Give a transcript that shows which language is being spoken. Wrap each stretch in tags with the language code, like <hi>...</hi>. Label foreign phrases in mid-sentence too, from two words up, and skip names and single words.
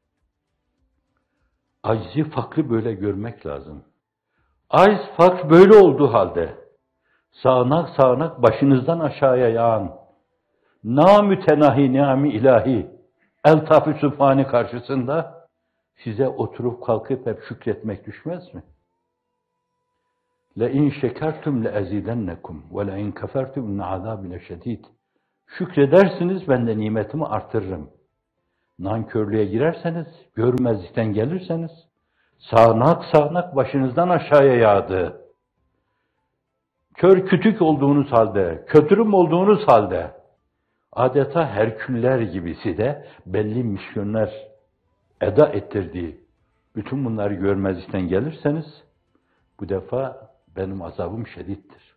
<tr>Acizi, fakrı böyle görmek lazım. Aciz, fakr böyle olduğu halde, sağanak sağanak başınızdan aşağıya yağan, namütenahi ni'am-ı ilahi, eltaf-ı sübhani karşısında size oturup kalkıp hep şükretmek düşmez mi?</tr> <ar>لَاِنْ شَكَرْتُمْ لَاَزِيدَنَّكُمْ وَلَاِنْ كَفَرْتُمْ اِنَّ عَذَابِ لَشَد۪يدٍ.</ar> <tr>Şükredersiniz, ben de nimetimi artırırım. Nankörlüğe girerseniz, görmezlikten gelirseniz, sağanak sağanak başınızdan aşağıya yağdı. Kör kütük olduğunuz halde, kötürüm olduğunuz halde, adeta Herküller gibi size belli misyonlar eda ettirdiği, bütün bunları görmezlikten gelirseniz, bu defa benim azabım şedittir.</tr>